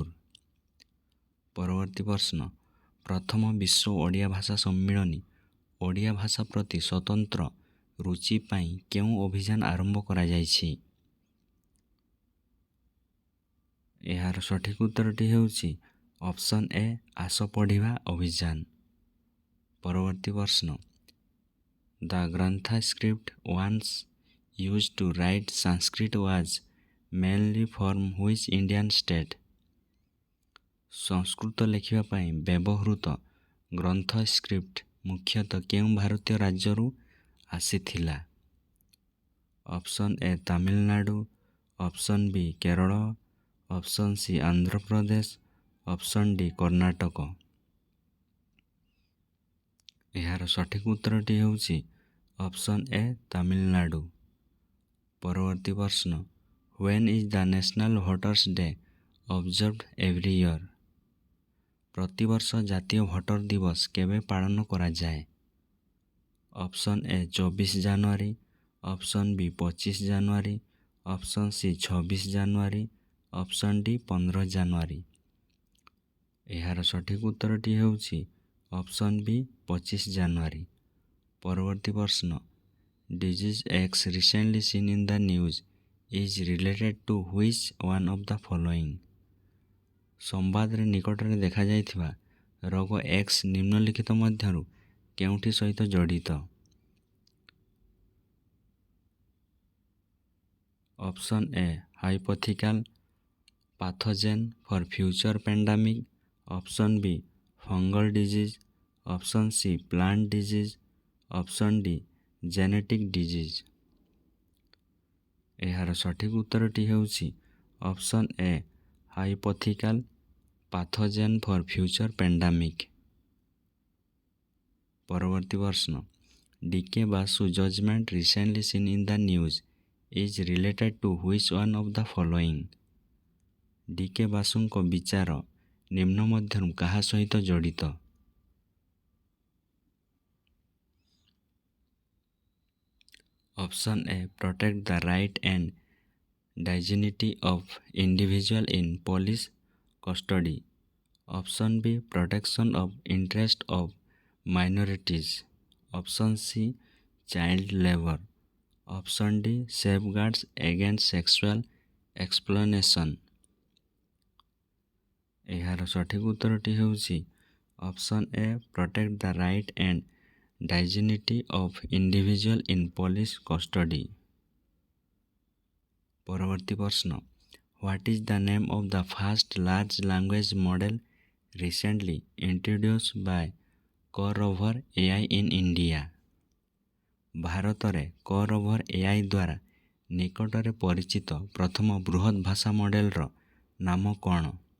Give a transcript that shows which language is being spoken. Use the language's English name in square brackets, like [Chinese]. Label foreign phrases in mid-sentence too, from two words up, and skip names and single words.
[Odia] ପରବର୍ତ୍ତୀ ପ୍ରଶ୍ନ, ପ୍ରଥମ ବିଶ୍ୱ ଓଡ଼ିଆ ଭାଷା ସମ୍ମିଳନୀ ଓଡ଼ିଆ ଭାଷା ପ୍ରତି ସ୍ୱତନ୍ତ୍ର ରୁଚି ପାଇଁ କେଉଁ ଅଭିଯାନ ଆରମ୍ଭ କରାଯାଇଛି? ଏହାର ସଠିକ ଉତ୍ତରଟି ହେଉଛି [English] Option A [Odia] ଆସ ପଢ଼ିବା ଅଭିଯାନ। ପରବର୍ତ୍ତୀ ପ୍ରଶ୍ନ, [English] The ଗ୍ରନ୍ଥା script once used to write Sanskrit was mainly from which Indian state? [Odia] ସଂସ୍କୃତ ଲେଖିବା ପାଇଁ ବ୍ୟବହୃତ ଗ୍ରନ୍ଥ ସ୍କ୍ରିପ୍ଟ ମୁଖ୍ୟତଃ କେଉଁ ଭାରତୀୟ ରାଜ୍ୟରୁ ଆସିଥିଲା? [English] Option A Tamil Nadu, Option B Kerala, Option C Andhra Pradesh, Option D Karnataka. [Odia] ଏହାର ସଠିକ ଉତ୍ତରଟି ହେଉଛି [English] Option A [Odia] ତାମିଲନାଡୁ। ପରବର୍ତ୍ତୀ ପ୍ରଶ୍ନ, [English] When is the National Voters Day observed every year? [Odia] ପ୍ରତିବର୍ଷ ଜାତୀୟ ଭୋଟର ଦିବସ କେବେ ପାଳନ କରାଯାଏ? [English] Option A 24 January, Option B 25 January, Option C 26 January, Option D 15 January. [Odia] ଏହାର ସଠିକ ଉତ୍ତରଟି ହେଉଛି [English] Option B 25 January. [Odia] ପରବର୍ତ୍ତୀ ପ୍ରଶ୍ନ, [English] Disease X recently seen in the news is related to which one of the following? [Odia] ସମ୍ବାଦରେ ନିକଟରେ ଦେଖାଯାଇଥିବା ରୋଗ X ନିମ୍ନଲିଖିତ ମଧ୍ୟରୁ କେଉଁଟି ସହିତ ଜଡ଼ିତ? [English] Option A hypothetical pathogen for future pandemic, option B fungal disease, option C plant disease, option D genetic disease। [Odia] ଏହାର ସଠିକ ଉତ୍ତରଟି ହେଉଛି [English] Option A hypothetical pathogen for future pandemic. [Odia] ପରବର୍ତ୍ତୀ ପ୍ରଶ୍ନ, [English] DK Basu judgment recently seen in the news is related to which one of the following. [Odia] ଡିକେ ବାସୁଙ୍କ ବିଚାର ନିମ୍ନ ମଧ୍ୟରୁ କାହା ସହିତ ଜଡ଼ିତ? [English] Option A protect the right and dignity of individual in police custody, option B protection of interest of minorities, option C child labor, option D safeguards against sexual exploitation। [Odia] ଏହାର ସଠିକ ଉତ୍ତରଟି ହେଉଛି [English] Option A protect the right and dignity of individual in police custody। [Odia] ପରବର୍ତ୍ତୀ ପ୍ରଶ୍ନ, [English] What is the name of the first large language model recently introduced by CoRover AI in India. [Odia] ଭାରତରେ କର୍ ଓଭର ଏଆଇ ଦ୍ୱାରା ନିକଟରେ ପରିଚିତ ପ୍ରଥମ ବୃହତ ଭାଷା ମଡେଲର ନାମ କ'ଣ?